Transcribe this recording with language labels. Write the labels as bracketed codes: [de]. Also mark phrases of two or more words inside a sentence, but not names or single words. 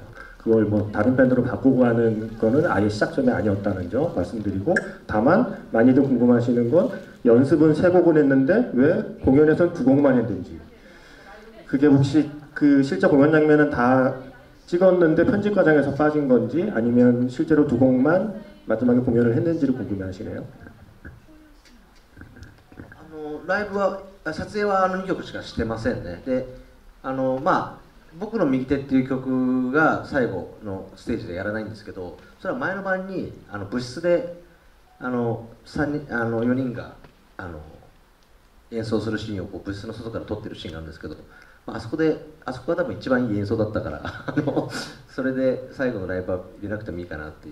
[ko] 그걸 뭐 다른 밴드로 바꾸고 하는 거는 아예 시작점이 아니었다는 점 말씀드리고, 다만 많이들 궁금하시는 건 연습은 3곡을 했는데 왜 공연에선 2곡만 했는지, 그게 혹시 그 실제 공연 장면은 다 찍었는데 편집 과정에서 빠진 건지 아니면 실제로 2곡만 마지막에 공연을 했는지를 궁금해하시네요. [ja] ライブは撮影は2曲しかしてませんね。で、僕の右手っていう曲が最後のステージでやらないんですけど、それは前の晩に部室で4人が演奏するシーンをこう部室の外から撮ってるシーンなんですけど、あそこが多分一番いい演奏だったからそれで最後のライブは入れなくてもいいかなっていう。